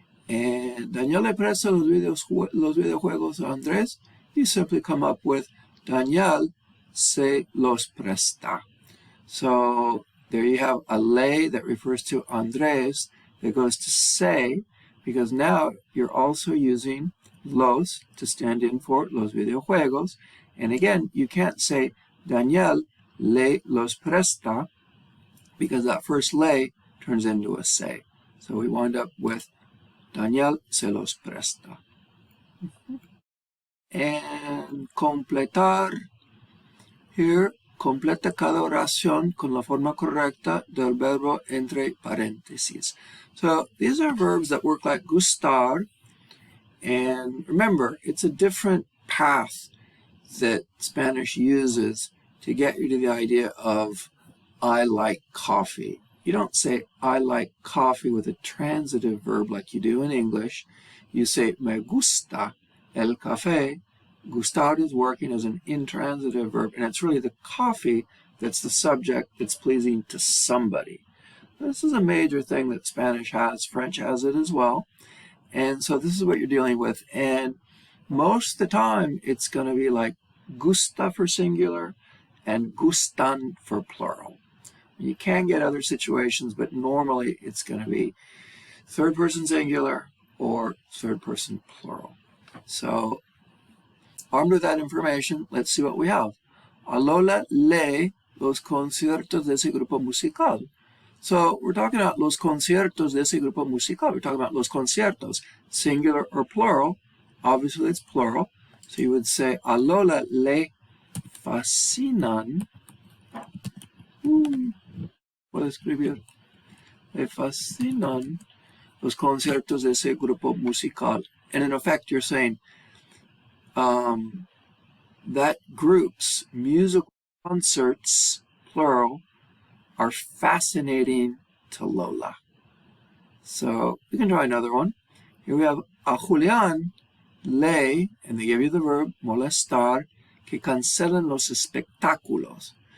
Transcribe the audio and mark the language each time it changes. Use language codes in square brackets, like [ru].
[es] And Daniel le presta los videojuegos a Andrés. [en] You simply come up with [es] Daniel se los presta. [en] So there you have a le that refers to Andrés that goes to se, because now you're also using los to stand in for [es] los videojuegos. [en] And again, you can't say [es] Daniel le los presta, [en] because that first le turns into a se. So we wind up with [es] Daniel se los presta. [en] And completar. [es] Here, completa cada oración con la forma correcta del verbo entre paréntesis. [en] So these are verbs that work like gustar. And remember, it's a different path that Spanish uses to get you to the idea of I like coffee. You don't say I like coffee with a transitive verb like you do in English. You say [es] me gusta el café. [en] Gustar is working as an intransitive verb, and it's really the coffee that's the subject that's pleasing to somebody. This is a major thing that Spanish has. French has it as well. And so this is what you're dealing with. And most of the time, it's going to be like gusta for singular and gustan for plural. You can get other situations, but normally it's going to be third person singular or third person plural. So armed with that information, let's see what we have. [es] A Lola lee los conciertos de ese grupo musical. [en] So we're talking about [es] los conciertos de ese grupo musical. [en] We're talking about los conciertos, singular or plural. Obviously it's plural. So you would say, [es] a Lola le fascinan. Puedo escribir. Le fascinan los conciertos de ese grupo musical. [en] And in effect, you're saying that group's musical concerts, plural, are fascinating to Lola. So we can try another one. Here we have [es] a Julián le, [en] and they give you the verb molestar, [es] que cancelan los espectáculos.